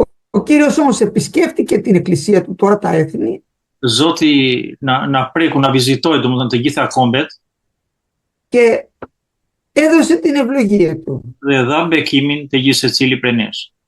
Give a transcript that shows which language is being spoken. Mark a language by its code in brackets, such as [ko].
[el] Ο Κύριος όμως επισκέφτηκε την εκκλησία του, τώρα τα έθνη. [sq] Zoti na preku, na vizitoi, domethënë të gjitha kombet. [el] Και έδωσε την ευλογία του. [sq] Dhe dha bekimin të gjithë secili prej nesh.